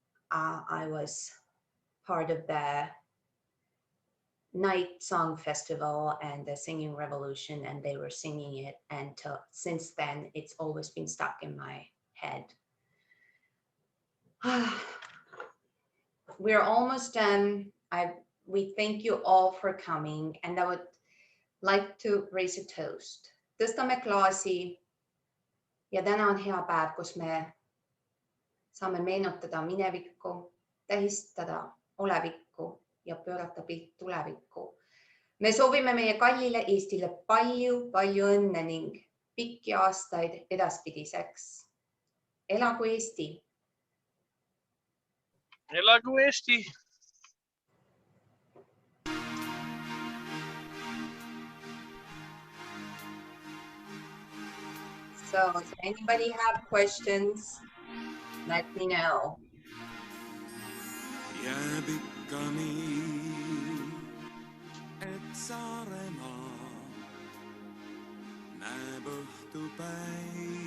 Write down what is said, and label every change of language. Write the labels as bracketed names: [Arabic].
[English] I was part of the Night Song Festival and the Singing Revolution, and they were singing it. And since then, it's always been stuck in my head. We're almost done. We thank you all for coming, and I would like to raise a toast. [Estonian] Tõstame klaasi ja täna on hea päev, kus me saame meenutada minevikku, tähistada olevikku ja pöörata pilt tulevikku. Me soovime meie kallile Eestile palju õnne ning pikki aastaid edaspidiseks. Elagu Eesti! Elagu Eesti! [English] So, if anybody have questions, let me know. [Estonian] Jääb ikka nii, et Saaremaa näeb õhtupäiv.